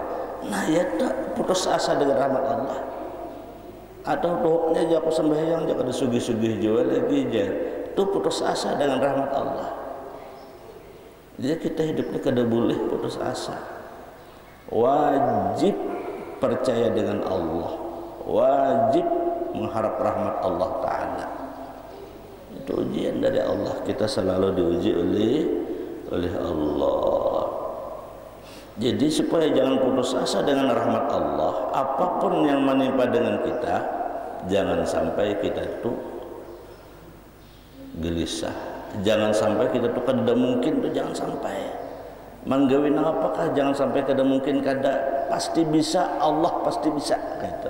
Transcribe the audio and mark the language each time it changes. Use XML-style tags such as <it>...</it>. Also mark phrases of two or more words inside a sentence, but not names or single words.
<id>Nah ya tak putus asa dengan rahmat Allah. Atau tuhuknya aja aku sembahyang aja kada sugih-sugih jual lagi aja, itu putus asa dengan rahmat Allah. Jadi kita hidupnya kada boleh putus asa. Wajib percaya dengan Allah, wajib mengharap rahmat Allah Ta'ala. Itu ujian dari Allah, kita selalu diuji oleh Allah. Jadi supaya jangan putus asa dengan rahmat Allah, apapun yang menimpa dengan kita, jangan sampai kita itu gelisah, jangan sampai kita itu kada mungkin tuh, jangan sampai manggawin apakah, jangan sampai kada mungkin, kada pasti bisa, Allah pasti bisa gitu.</id>